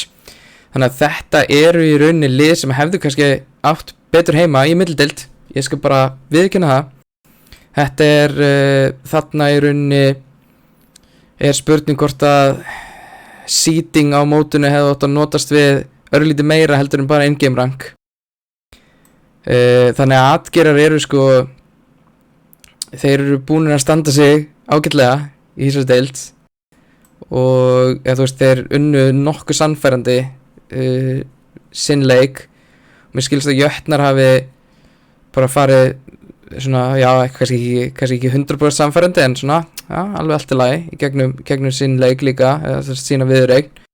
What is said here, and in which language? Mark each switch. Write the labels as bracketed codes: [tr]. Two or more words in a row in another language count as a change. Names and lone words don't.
[is] Þannig að þetta eru í rauninni lið sem hefðu kannski átt betur heima í millideild. Ég skal bara viðurkenna það. Þetta er þarna í rauninni er spurning hvort að seeding á mótinu hefði átt að notast við örlítið meira heldur en bara [en] in-game rank. [is] Þannig að atgerar eru sko, þeir eru búin að standa sig ágætlega í þessari deild og þú veist, þeir unnu nokkuð sannfærandi sinn leik. Mér skilst að Jötnar hafi bara farið svona, já, kannski ekki 100% sannfærandi en svona, já, alveg allt í lagi í gegnum sinn leik líka, eða þess að sína viðureign.